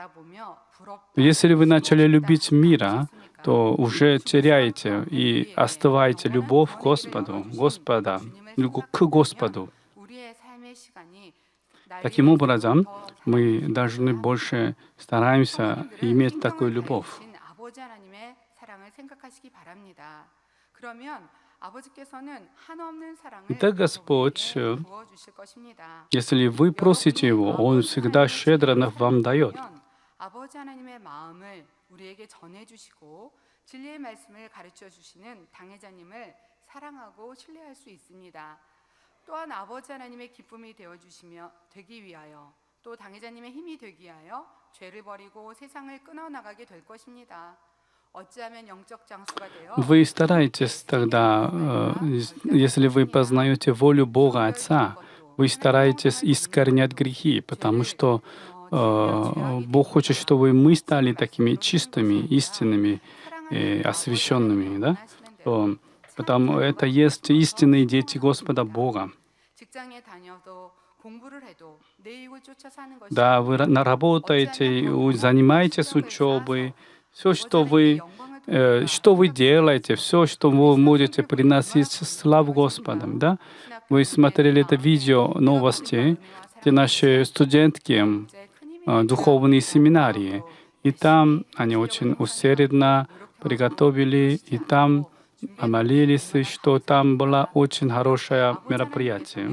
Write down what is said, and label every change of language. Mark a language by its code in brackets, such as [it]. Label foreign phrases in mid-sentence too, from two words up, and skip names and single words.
[ru] Если вы начали любить мира, то уже теряете и остываете любовь к Господу, к Господу. Таким образом, мы должны больше стараемся иметь такую любовь. [ko] 아버지 하나님의 사랑을 생각하시기 바랍니다. 그러면 아버지께서는 한없는 사랑을 [ru] Итак, Господь, [ko] 부어주실 것입니다. [ru] если вы просите Его, Он всегда щедро вам дает. [ko] 아버지 하나님의 마음을 우리에게 전해주시고 진리의 말씀을 가르쳐 주시는 당회자님을 사랑하고 신뢰할 수 있습니다. 또한 아버지 하나님의 기쁨이 되기 위하여 또 당회자님의 힘이 되기 위하여 죄를 버리고 세상을 끊어 나가게 될 것입니다. 어찌하면 영적 장수가 되어 [ru] Вы стараетесь тогда, если вы познаете волю Бога Отца, вы стараетесь искоренять грехи, потому что Бог хочет, чтобы мы стали такими чистыми, истинными, освященными, да? Потому это есть истинные дети Господа Бога. [ko] 직장에 다녀도 공부를 해도 내 이익을 쫓아 사는 것이 [ru] Да, вы работаете, занимаетесь учебой, все, что вы делаете, все, что вы можете приносить славу Господу, да? Вы смотрели это видео новости, где наши студентки духовные семинарии, и там они очень усердно приготовили, и там молились, что там было очень хорошее мероприятие.